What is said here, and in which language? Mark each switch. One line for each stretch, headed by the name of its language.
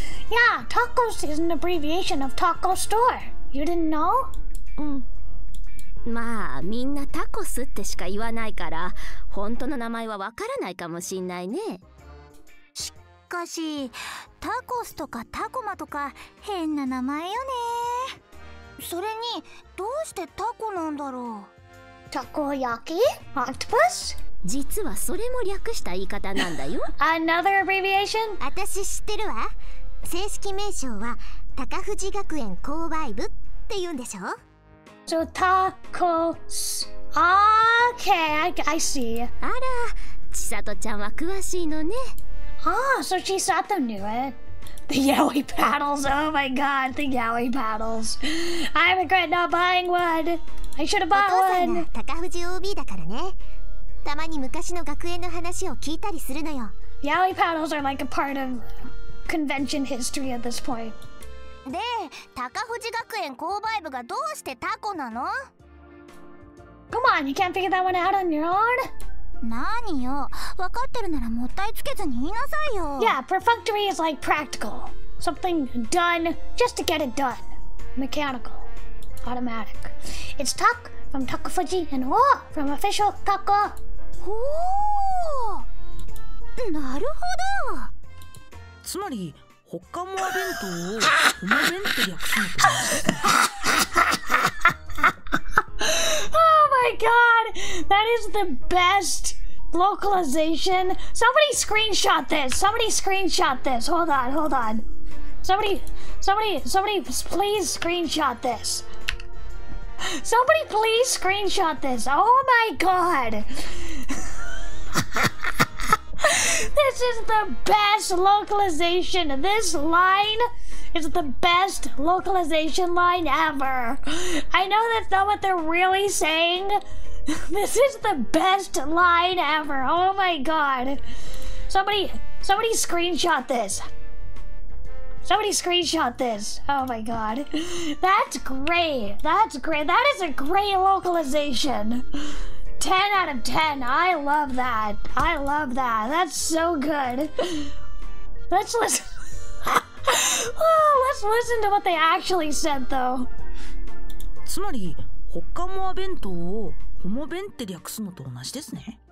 English: Yeah, tacos is an abbreviation of taco store. You didn't know?
Japanese: うん。まあみんなタコスってしか言わないから本当の名前はわからないかもしんないね。しかしタコスとかタコマとか変な名前よね。それにどうしてタコなんだろう。
English: Takoyaki? Octopus?
Japanese: 実はそれも略した言い方なんだよ。
English: Another abbreviation?
Japanese: 私知ってるわ。正式名称は高藤学園購買部って言うんでしょ。
English: So tacos. Okay, I see.
Japanese: あら、千里ちゃんは詳しいのね。
English: Ah, so Chisato knew it. The yaoi paddles. Oh my god, the yaoi paddles. I regret not buying one. I should have
Japanese: お
English: bought
Japanese: 父さん
English: one.
Japanese: が高藤 OB だからね。たまに昔の学園の話を聞いたりするのよ。
English: Yaoi paddles are like a part of convention history at this point.
Japanese: で、高藤学園購買部がどうしてタコなの？
English: Come on, you can't figure that one out on your own?
Japanese: 何よ、分かってるならもったいつけずに言いなさいよ。
English: Yeah, perfunctory is like practical. Something done just to get it done. Mechanical. Automatic. It's tak from Takofuji and o from official taco.
Japanese: ほー、なるほど。つまりホッカモア弁当をホモ弁って略すのと同じですね。
English: Oh my god! That is the best localization. Somebody screenshot this. Somebody screenshot this. Hold on. Somebody please screenshot this. Somebody please screenshot this. Oh my god. This is the best localization. This line is the best localization line ever. I know that's not what they're really saying. This is the best line ever. Oh my god. Somebody screenshot this. Somebody screenshot this. Oh my god. That's great. That's great. That is a great localization. 10 out of 10. I love that. I love that. That's so good. Let's listen. Let's listen to what they actually said, though.
Japanese: つまりホッカモア弁当をホモ弁って略すのと同じですね。